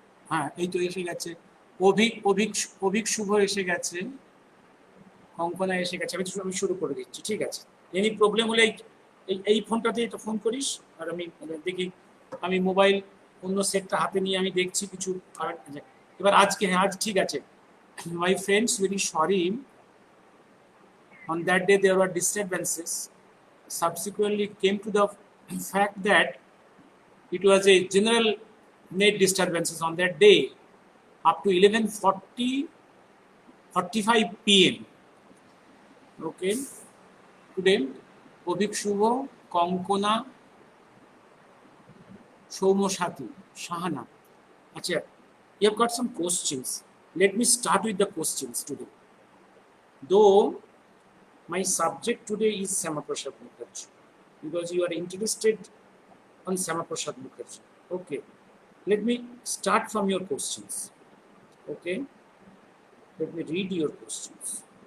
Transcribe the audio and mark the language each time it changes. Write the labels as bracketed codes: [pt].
[bn] হ্যাঁ এই তো এসে গেছে, অভিক অভিক অভিক শুভ এসে গেছে, কঙ্কনা এসে গেছে। আমি শুরু করে দিচ্ছি, ঠিক আছে? এনি প্রবলেম হলে এই ফোনটাতে তো ফোন করিস, আর আমি দেখি, আমি মোবাইল অন্য সেটটা হাতে নিয়ে আমি দেখছি কিছু। এবার আজকে, হ্যাঁ আজ ঠিক আছে। [en] My friends, very sorry, on that day there were disturbances. Subsequently came to the fact that it was a general net disturbances on that day up to 11:45 p.m. Okay, today Abhik Shubho, Kankana, Soumyasathi, Shahana. আচ্ছা, you have got some questions. Let me start with the questions today. Though my subject today is Syamaprasad Mukherjee, because you are interested on Syamaprasad Mukherjee. Okay, let me start from your questions. Okay, let me read your questions.